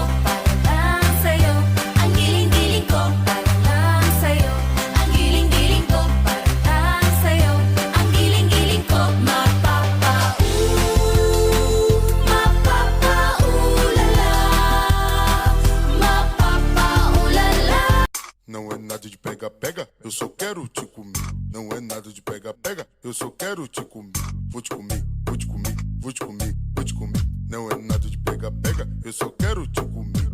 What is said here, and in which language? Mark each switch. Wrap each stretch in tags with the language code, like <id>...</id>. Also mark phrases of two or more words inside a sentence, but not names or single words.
<tl>para lang sa'yo, ang giling-giling ko, para lang sa'yo, ang giling-giling ko, para lang sa'yo, ang giling-giling ko, mapapaulala, mapapaulala.</tl> <pt>Não é nada de pega-pega, eu só quero te comer. Não é nada de pega-pega, eu só quero te comer. Vou te comer, vou te comer, vou te comer, vou te comer. Não é nada de pega-pega, eu só quero te comer.</pt>